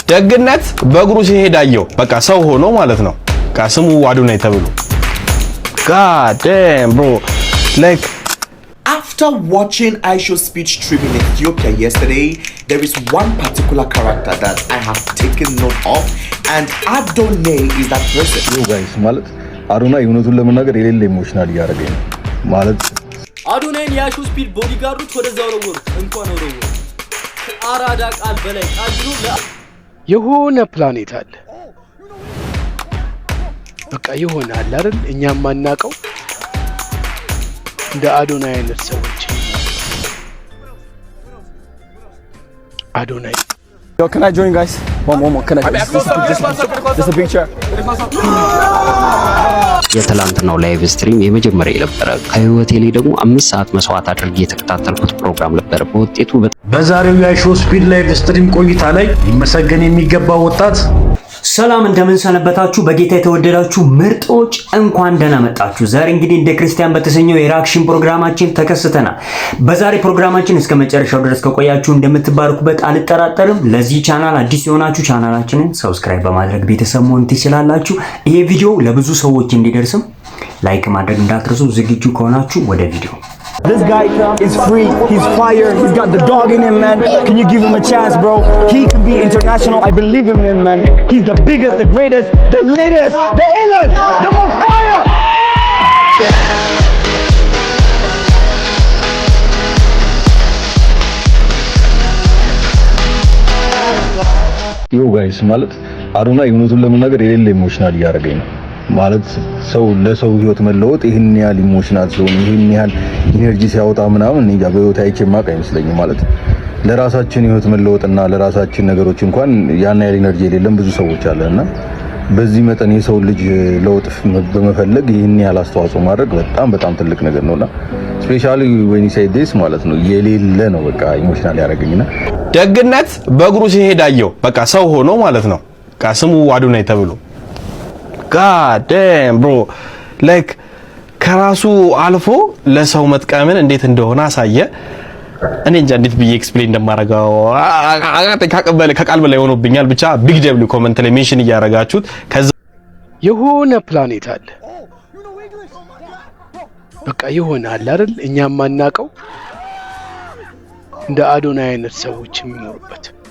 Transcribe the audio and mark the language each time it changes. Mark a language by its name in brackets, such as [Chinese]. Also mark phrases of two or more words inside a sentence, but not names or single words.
[Amharic] ደግነት በእግሩ ሲሄድ አየው በቃ ሰው ሆኖ ማለት ነው ስሙ አዶናይ ተብሎ [English] God damn bro like after watching Aisho's speech trip in Ethiopia yesterday there is one particular character that I have taken note of and Adonai is that person yo guys [Amharic] ማለት አዶናይ እውነቱን ለመናገር የሌለ ኢሞሽናል ያደረገኝ ማለት አዶናይ ያሹ ስፒድ ቦዲጋርዱት ወደዛው ረወሩ እንኳን ወረወሩ አራዳ ቃል በላይ ቃል ነው የሆነ ፕላኔት አለ በቃ ይሆናል አይደል እኛም ማናቀው እንደ አዶናይ አይነት ሰዎች አዶናይ [English] Yo, can I join guys? One more. Can I? Just a picture. [Amharic] የትላንትናው [English] live stream [Amharic] የመጀመሪያ የነበረ ከህይወቴ ላይ ደግሞ 5 ሰዓት መስዋዕት አድርጌ የተከታተልኩት ፕሮግራም ነበር። በውጤቱ በዛሬው የአይሾ ስፒድ [English] live stream [Amharic] ቆይታ ላይ ሊመሰገን የሚገባው ወጣት ሰላም እንደምን ሰነበታችሁ በጌታ የተወደዳችሁ ምርጦች እንኳን ደህና መጣችሁ። ዛሬ እንግዲህ እንደ ክርስቲያን በተሰኘው የሪአክሽን ፕሮግራማችን ተከስተናል። በዛሬ ፕሮግራማችን እስከ መጨረሻው ድረስ ከቆያችሁ እንደምትባረኩበት አልጠራጠርም። ለዚህ ቻናል አዲስ የሆናችሁ ቻናላችንን ሰብስክራይብ በማድረግ ቤተሰብ መሆን ትችላላችሁ። ይሄ ቪዲዮ ለብዙ ሰዎች እንዲደርስም ላይክ ማድረግ እንዳትረሱ። ዝግጁ ከሆናችሁ ወደ ቪዲዮ [English] This guy is free, he's fire, he's got the dog in him, man. Can you give him a chance, bro? He can be international. I believe in him, man. He's the biggest, the greatest, the latest, the illest, the most fire! yo guys [Amharic] ማለት አዶናይ እውነቱን ለመናገር የሌለ ኢሞሽናል ያደረገኝ ነው ማለት ሰው ለሰው ህይወት መለወጥ ይሄን ያህል ኢሞሽናል ሲሆን ይሄን ያህል ኢነርጂ ሲያወጣ ምናምን እንጃ በህይወት አይቼ ማቅ አይመስለኝም ማለት ለራሳችን ህይወት መለወጥና ለራሳችን ነገሮች እንኳን ያን ያህል ኢነርጂ የሌለም ብዙ ሰዎች አለና በዚህ መጠን የሰው ልጅ ለውጥ በመፈለግ ይሄን ያህል አስተዋጽኦ ማድረግ በጣም ትልቅ ነገር ነውና ስፔሻሊ [English] when you say this [Amharic] ማለት ነው የሌለ ነው በቃ ኢሞሽናል ያደረገኝና ደግነት በእግሩ ሲሄድ አየው በቃ ሰው ሆኖ ማለት ነው ስሙ አዶናይ ተብሎ [English] God damn bro like [Amharic] ከራሱ አልፎ ለሰው መጥቀምን እንዴት እንደሆነ አሳየ እኔ እንጃ እንዴት ብዬ ኤክስፕሌን እንደማረጋው ከቃል በላይ ሆኖብኛል ብቻ [English] big W [Amharic] ኮሜንት ላይ ሜንሽን እያረጋችሁት ከዛ የሆነ ፕላኔት አለ በቃ ይሆናል አይደል እኛም ማናቀው እንደ አዶናይ አይነት ሰዎች የሚኖርበት